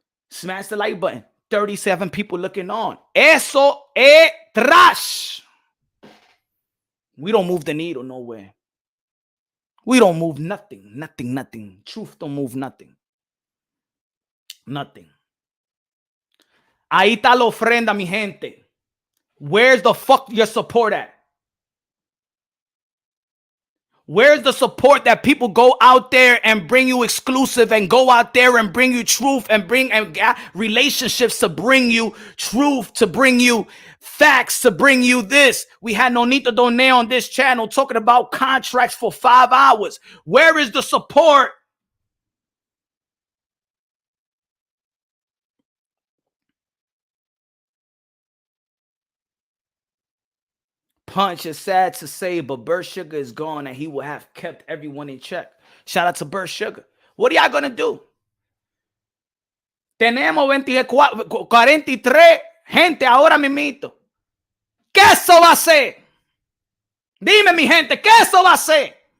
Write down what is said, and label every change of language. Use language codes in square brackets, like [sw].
[en] Smash the like button. 37 people looking on. [es] Eso es [en] trash. We don't move the needle nowhere. We don't move nothing. Nothing. Truth don't move nothing. Nothing. [es] Ahí está la ofrenda, mi gente. [en] Where's the fuck your support at? Where's the support that people go out there and bring you exclusive and go out there and bring you truth and bring relationships to bring you truth, to bring you facts, to bring you this? We had Nonito Done on this channel talking about contracts for 5 hours. Where is the support? Punch is sad to say, but Burt Sugar is gone and he will have kept everyone in check. Shout out to Burt Sugar. What are y'all going to do? [es] Tenemos 43 gente ahora mismito. ¿Qué eso va a ser? Dime, mi gente, ¿qué eso va a ser?